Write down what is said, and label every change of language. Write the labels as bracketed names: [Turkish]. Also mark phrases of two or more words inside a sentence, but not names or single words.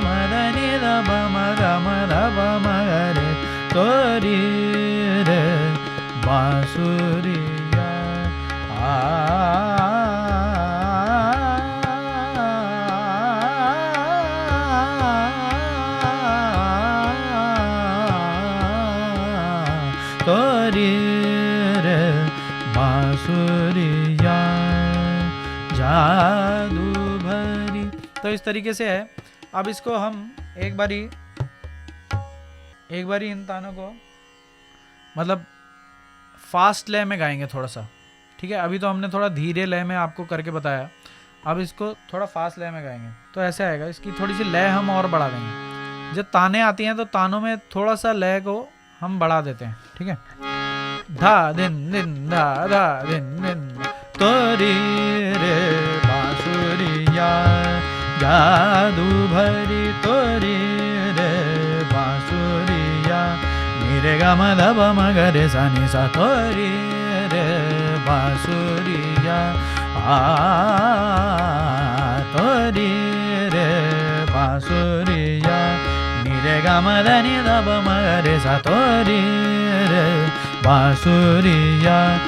[Hindi] ध नि ध प म ग म ध प म ग रे तो रे रे बांसुरिया तो रे रे बांसुरिया जादू भरी। तो इस तरीके से है। अब इसको हम एक बारी इन तानों को मतलब फास्ट लय में गाएंगे थोड़ा सा, ठीक है। अभी तो हमने थोड़ा धीरे लय में आपको करके बताया, अब इसको थोड़ा फास्ट लय में गाएंगे तो ऐसे आएगा। इसकी थोड़ी सी लय हम और बढ़ा देंगे। जब ताने आती हैं तो तानों में थोड़ा सा लय को हम बढ़ा देते हैं, ठीक है। धा दिन दिन धा धा दिन दिन तो रे रे बांसुरिया जादू भरी तो रे रे बांसुरिया नि रे ग म ध प म ग रे सा नि सा तो रे रे बांसुरिया तो रे रे बांसुरिया नि रे ग म ध नि ध प म ग रे सा तो रे रे बांसुरिया